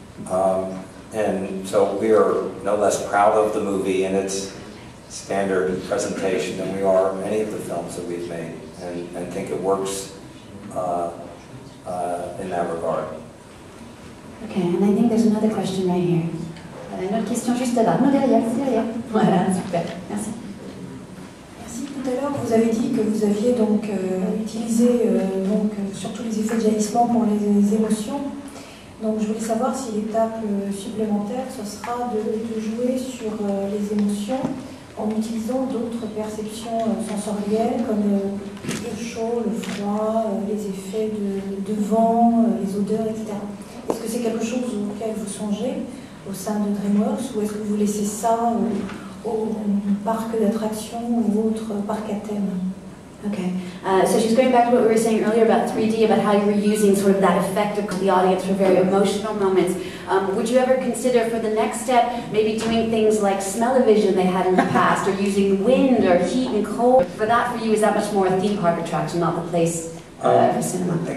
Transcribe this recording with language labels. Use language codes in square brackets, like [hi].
[en] And so we are no less proud of the movie and its standard presentation than we are any of the films that we've made, and think it works in that regard. Okay, and I think there's another question right here. [fr] Une autre question juste là. Non, derrière, c'est derrière. Voilà, super. Merci. Merci. Tout à l'heure, vous avez dit que vous aviez donc utilisé surtout les effets de jaillissement pour les émotions. Donc je voulais savoir si l'étape supplémentaire, ce sera de jouer sur les émotions en utilisant d'autres perceptions sensorielles comme le chaud, le froid, les effets de vent, les odeurs, etc. Est-ce que c'est quelque chose auquel vous songez au sein de DreamWorks ou est-ce que vous laissez ça au parc d'attractions ou autre parc à thème? [en] Okay, so she's going back to what we were saying earlier about 3D, about how you were using sort of that effect of the audience for very emotional moments. Would you ever consider for the next step maybe doing things like Smellovision they had in the past, or using wind or heat and cold? For that, for you, is that much more a theme park attraction, not the place for cinema?